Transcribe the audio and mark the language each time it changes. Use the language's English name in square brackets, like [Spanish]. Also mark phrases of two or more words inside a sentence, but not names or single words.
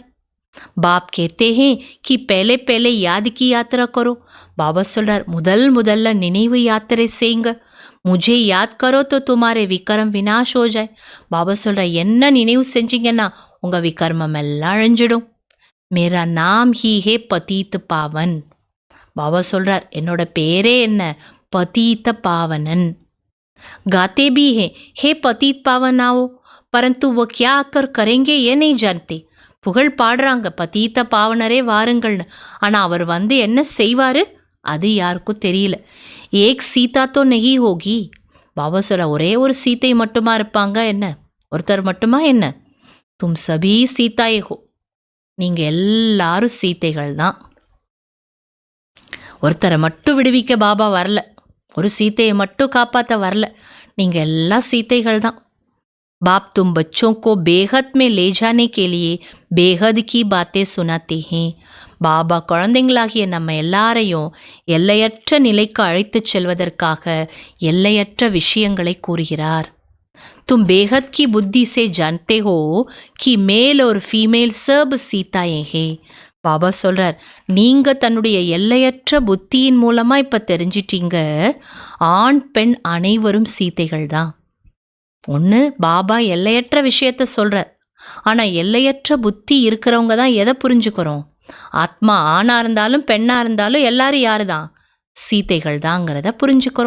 [Hindi] बाप कहते हैं कि पहले पहले याद की यात्रा करो. [Tamil] பாபா சொல்றார், முதல்ல நினைவு யாத்திரை செய்யுங்க. [Hindi] मुझे याद करो तो तुम्हारे विक्रम विनाश हो जाए. [Tamil] பாபா சொல்றார், என்ன நினைவு செஞ்சீங்கன்னா உங்கள் விக்ரமம் எல்லாம் அழிஞ்சிடும். [Hindi] मेरा नाम ही है पतित पावन. [Tamil] பாபா சொல்றார், என்னோட பேரே என்ன, [Hindi] पतित पावनन. गाते भी हैं, हे पतित पावन आओ, परंतु वो क्या आकर करेंगे ये नहीं जानते. [Tamil] புகழ் பாடுறாங்க, பதீத்த பாவனரே வாருங்கள்னு, ஆனால் அவர் வந்து என்ன செய்வார் அது யாருக்கும் தெரியல. [Hindi] एक सीता तो नहीं होगी. [Tamil] பாபா சொல்ல, ஒரே ஒரு சீத்தை மட்டுமா இருப்பாங்க என்ன, ஒருத்தர் மட்டுமா என்ன, [Hindi] तुम सभी सीताएं हो, [Tamil] நீங்கள் எல்லாரும் சீத்தைகள் தான். ஒருத்தரை மட்டும் விடுவிக்க பாபா வரல, ஒரு சீத்தையை மட்டும் காப்பாற்ற வரல, நீங்கள் எல்லா சீத்தைகள் தான். [Hindi] बाप तुम बच्चों को बेहद में ले जाने के लिए बेहद की बातें सुनाते हैं. [Tamil] பாபா குழந்தைங்களாகிய நம்ம எல்லாரையும் எல்லையற்ற நிலைக்கு அழைத்துச் செல்வதற்காக எல்லையற்ற விஷயங்களை கூறுகிறார். [Hindi] तुम बेहद की बुद्धि से जानते हो कि मेल और फीमेल सब सीताएं हैं. [Tamil] பாபா சொல்கிறார், நீங்கள் தன்னுடைய எல்லையற்ற புத்தியின் மூலமாக இப்போ தெரிஞ்சிட்டீங்க, ஆண் பெண் அனைவரும் சீதைகள் தான். ஒன்று பாபா எல்லையற்ற விஷயத்த சொல்கிறார், ஆனால் எல்லையற்ற புத்தி இருக்கிறவங்க தான் எதை புரிஞ்சுக்கிறோம், ஆத்மா ஆணாக இருந்தாலும் பெண்ணாக இருந்தாலும் எல்லாரும் யாரு தான், சீதைகள் தாங்கிறத புரிஞ்சுக்கிறோம்.